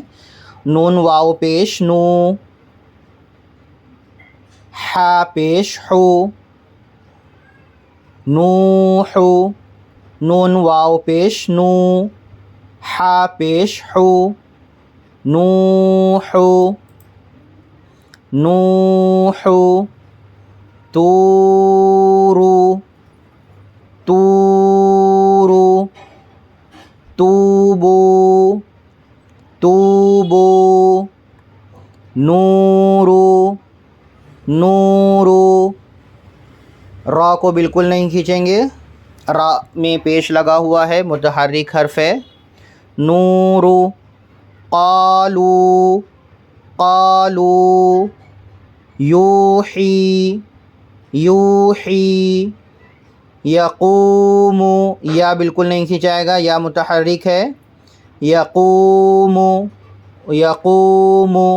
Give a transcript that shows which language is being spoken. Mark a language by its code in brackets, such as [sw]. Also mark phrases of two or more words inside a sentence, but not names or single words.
[ur] نون واو پیش نو، حا پیش حو، نوح، نون واو پیش نو، حا پیش حو، [ar] نوح، نوح، تورو، تورو، توبو، توبو، نورو، نورو، [ur] را کو بالکل نہیں کھینچیں گے، را میں پیش لگا ہوا ہے، متحرک حرف ہے۔ [ar] نورو، قالو، قالو، یوحی، یوحی، یقوم، [ur] یا بالکل نہیں کھینچائے گا، یا متحرک ہے، [ar] یقوم، یقوم،